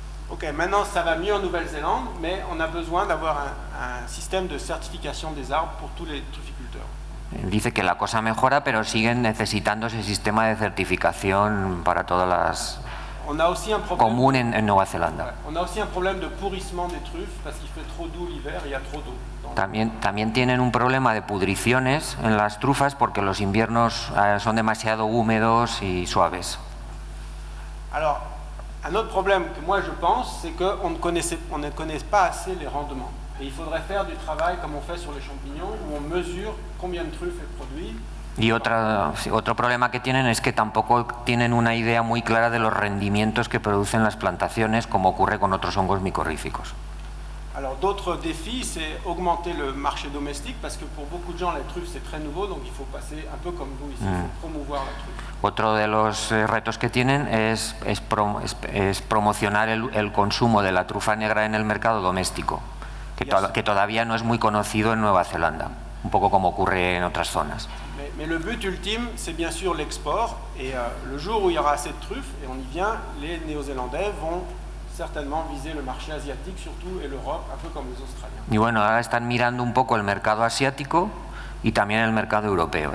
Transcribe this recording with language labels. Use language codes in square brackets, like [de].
[fr] Ok, maintenant ça va mieux en Nouvelle-Zélande, mais on a besoin d'avoir un système de certification des arbres pour tous les trufficulteurs. [es] Dice que la cosa mejora, pero siguen necesitando ese sistema de certificación para todas [fr] On a aussi un problème. [es] común en Nueva Zelanda. [fr] On a aussi un problème de pourrissement des truffes parce qu'il fait trop doux l'hiver et il y a trop d'eau. [es] También tienen un problema de pudriciones en las trufas porque los inviernos son demasiado húmedos y suaves. [fr] Alors, un autre problème que moi je pense, c'est qu'on ne connaît pas assez les rendements. Et il faudrait faire du travail comme on fait sur les champignons, où on mesure combien de truffes est produit. [es] Y otro problema que tienen es que tampoco tienen una idea muy clara de los rendimientos que producen las plantaciones, como ocurre con otros hongos micorríficos. [fr] Alors d'autres défis, c'est augmenter le marché domestique, parce que pour beaucoup de gens, la truffe c'est très nouveau, donc il faut passer un peu comme vous ici, il faut promouvoir la truffe. [es] Otro de los retos que tienen es promocionar el consumo de la trufa negra en el mercado doméstico, que todavía no es muy conocido en Nueva Zelanda, un poco como ocurre en otras zonas. [fr] Mais le but ultime, c'est bien sûr l'export, et le jour où il y aura assez de truffes, et on y vient, les Néo-Zélandais vont certainement viser le marché asiatique surtout et l'Europe, un peu comme les Australiens. [es] Y bueno, ahora están mirando un poco el mercado asiático y también el mercado europeo.